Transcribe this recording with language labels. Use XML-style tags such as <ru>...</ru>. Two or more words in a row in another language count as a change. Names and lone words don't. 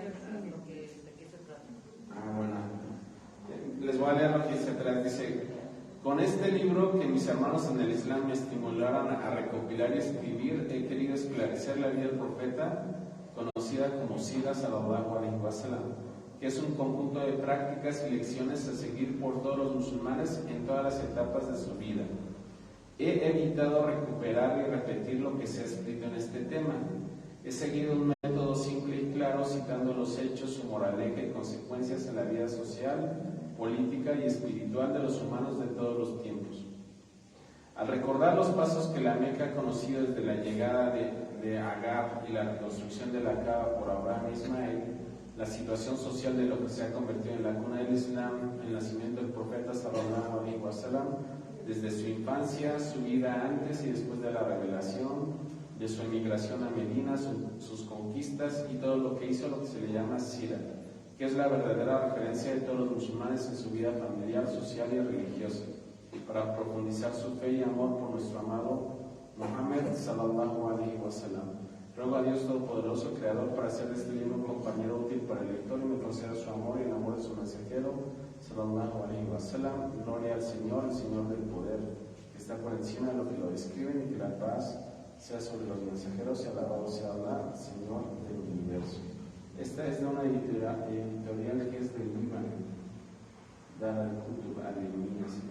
<es>Bueno, les voy a leer lo que dice atrás, dice, Con este libro que mis hermanos en el Islam me estimularon a recopilar y escribir, he querido esclarecer la vida del profeta, conocida como Sira</es> <ar>صلى الله عليه وسلم,</ar> <es>que es un conjunto de prácticas y lecciones a seguir por todos los musulmanes en todas las etapas de su vida. He evitado recuperar y repetir lo que se ha escrito en este tema. He seguido un método simple y claro, citando los hechos, su moraleja y consecuencias en la vida social, política y espiritual de los humanos de todos los tiempos. Al recordar los pasos que la Meca ha conocido desde la llegada de Agar y la reconstrucción de la Kaaba por Abraham e Ismael, la situación social de lo que se ha convertido en la cuna del Islam, el nacimiento del profeta</es> <ar>صلى الله عليه وسلم,</ar> <es>desde su infancia, su vida antes y después de la revelación, de su emigración a Medina, sus conquistas y todo lo que hizo, lo que se le llama Sira, que es la verdadera referencia de todos los musulmanes en su vida familiar, social y religiosa, para profundizar su fe y amor por nuestro amado Muhammad</es> <ar>صلى الله عليه وسلم.</ar> <es>Ruego a Dios Todopoderoso, Creador, para hacer de este libro un compañero útil para el lector y me conceda su amor y el amor de su mensajero</es> <ar>صلى الله عليه وسلم.</ar> <es>Gloria al Señor, el Señor del poder, que está por encima de lo que lo describen, y que la paz sea sobre los mensajeros y alabado sea Allah, Señor del universo. Esta es de una editorial que es de Líbano, Dar al-Kutub al-Ilmiya.</es>